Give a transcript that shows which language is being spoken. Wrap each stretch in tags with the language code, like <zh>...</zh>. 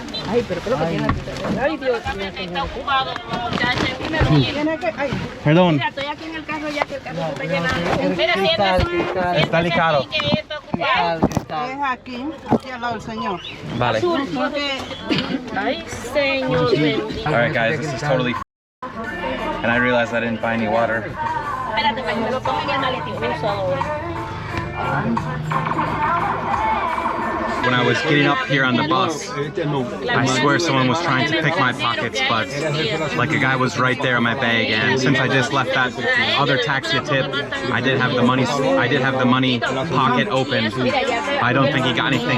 <es>Ay, pero creo que tiene. Ay, Dios mío. Está ocupado, muchacha. Perdón. Mira, estoy aquí en el carro ya que el carro se está llenando. Mira, siéntese. Está ligado. Que está ocupado. Es aquí al lado del señor. Vale. Ay, señor.</es> <en>All right, guys, this is totally and I realized I didn't buy any water.</en> <es>Espérate, para que me lo ponga en el maletín.</es> <en>When I was getting up here on the bus, I swear someone was trying to pick my pockets, but like a guy was right there in my bag, and since I just left that other taxi tip, I did have the money pocket open. I don't think he got anything.</en>